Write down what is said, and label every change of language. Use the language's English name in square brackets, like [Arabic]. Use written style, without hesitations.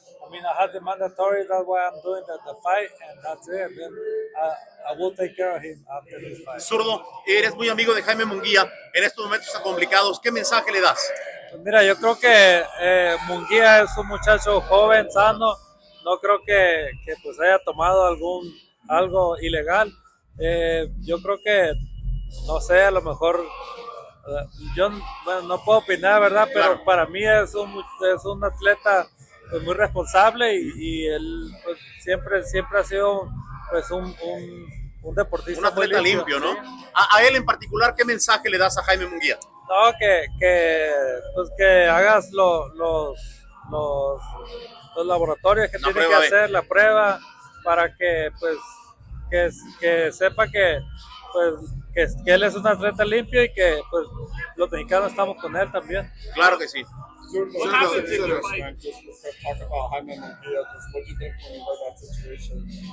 [English] I mean, I had the mandatory. That's why I'm doing the fight, and that's it. Then I will take care of him after this fight. [Spanish] Zurdo, eres muy amigo de Jaime Munguía. En estos momentos tan complicados, ¿qué mensaje le das? Pues mira, yo creo que Munguía es un muchacho joven, sano. No creo que pues haya tomado algo ilegal. Yo creo que, no sé, a lo mejor yo no puedo opinar, ¿verdad? Pero claro, para mí es un atleta pues, muy responsable y él pues, siempre ha sido pues un deportista. Un atleta muy limpio, ¿no? ¿Sí? A él en particular, ¿qué mensaje le das a Jaime Munguía? No, que hagas los laboratorios que tiene que hacer, la prueba, para que pues que sepa que pues que él es un atleta limpio y que pues los mexicanos estamos con él también. Claro que sí. [English] What happens if you fight? Just talk about Jaime Munguía. Just what do you think when you heard that situation?